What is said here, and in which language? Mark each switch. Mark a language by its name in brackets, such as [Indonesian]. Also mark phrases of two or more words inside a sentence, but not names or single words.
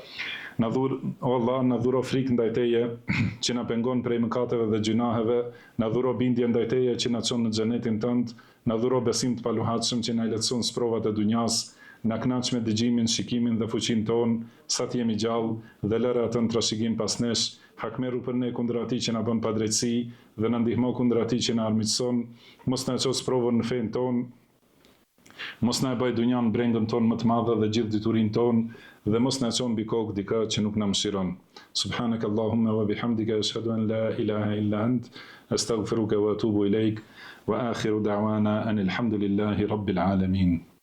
[Albanian] O Allah, na dhuro frikë ndaj teje që na pengon prej mëkateve dhe gjunaheve, na dhuro bindje ndaj teje që na çon në xhenetin tënd, na dhuro besim të paluhatshëm që na lehtëson sprovat e dunjas, na kënaq me dëgjimin, shikimin dhe fuqinë tonë, sa të jemi gjallë dhe lëre atë në trashëgim pas nesh, hakmeru për ne kundër atij që na bën padrejtësi dhe na ndihmo kundër atij që na armiqson, mos na ços provën në fenë tonë. Mos na e bëj dunjan brengën tonë më të madhe dhe gjithë diturinë tonë dhe mos na çon mbi kokë dikë që nuk na mëshiron. [Arabic] سبحانك اللهم وبحمدك أشهد أن لا إله إلا أنت أستغفرك وأتوب إليك وآخر دعوانا أن الحمد لله رب العالمين.